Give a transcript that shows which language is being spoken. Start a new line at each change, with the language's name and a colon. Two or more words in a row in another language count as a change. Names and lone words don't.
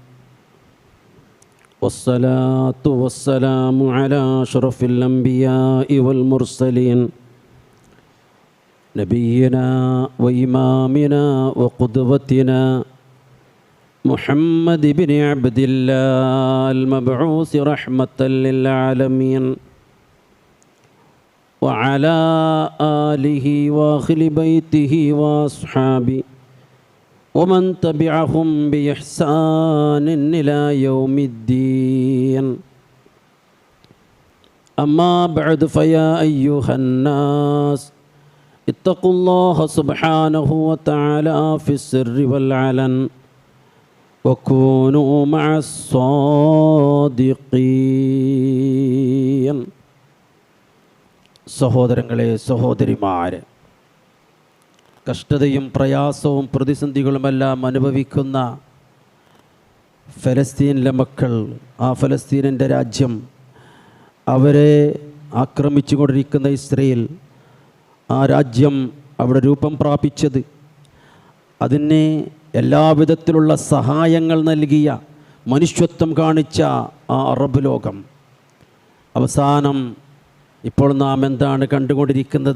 Arabic: والصلاة والسلام على أشرف الأنبياء والمرسلين نبينا وإمامنا وقدوتنا محمد بن عبد الله المبعوث رحمة للعالمين وعلى آله وأهل بيته وأصحابه ومن تبعهم بإحسان إلى يوم الدين. أما بعد فيا أيها الناس اتقوا الله سبحانه وتعالى في السر والعلن وكونوا مع الصادقين.
Malayalam: സഹോദരങ്ങളെ, സഹോദരിമാരെ, കഷ്ടതയും പ്രയാസവും പ്രതിസന്ധികളുമെല്ലാം അനുഭവിക്കുന്ന ഫലസ്തീനിലെ മക്കൾ, ആ ഫലസ്തീനിൻ്റെ രാജ്യം, അവരെ ആക്രമിച്ചു കൊണ്ടിരിക്കുന്ന ഇസ്രയേൽ, ആ രാജ്യം അവിടെ രൂപം പ്രാപിച്ചത്, അതിന് എല്ലാവിധത്തിലുള്ള സഹായങ്ങൾ നൽകിയ, മനുഷ്യത്വം കാണിച്ച ആ അറബ് ലോകം, അവസാനം ഇപ്പോൾ നാം എന്താണ് കണ്ടുകൊണ്ടിരിക്കുന്നത്?